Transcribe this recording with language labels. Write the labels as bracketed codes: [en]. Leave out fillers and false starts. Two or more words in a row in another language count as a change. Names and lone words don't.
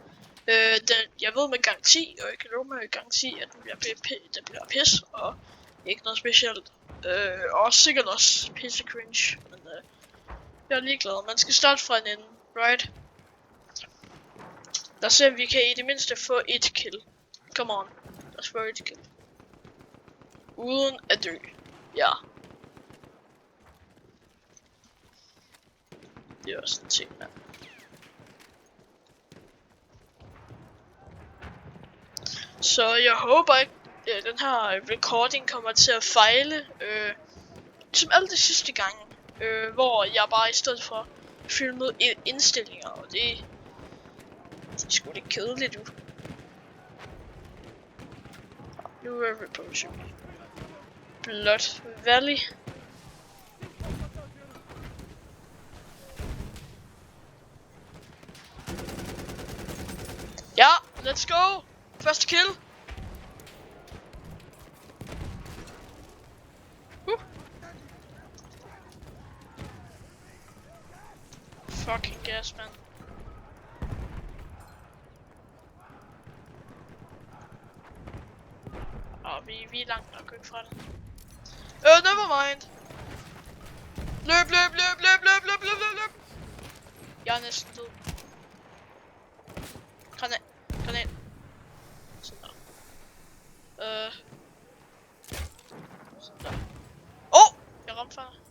[da] Jeg ved med garanti, og jeg kan love med garanti, at det bliver pis, og ikke noget specielt. Og sikkert også pisse cringe, men jeg er ligeglad. Man skal starte fra en ende, right? Lad os se, om vi kan i det mindste få et kill. [en] Come on, [da] lad os få et kill. Uden at dø, ja. Det er også en ting, mand. Så jeg håber ikke, at den her recording kommer til at fejle. Som alle de sidste gange. Hvor jeg bare i stedet for filmede indstillinger. Og det er sgu lidt kedeligt, du. Nu er vi på mission. Blood Valley. Ja, [en] let's go! [da] Første kill! Fucking gas, man. Vi er langt nok ikke fra det. [en] Never mind. [da] Løb! Jeg er næsten død. Granat. Sådan der. Sådan der. Jeg ramte før.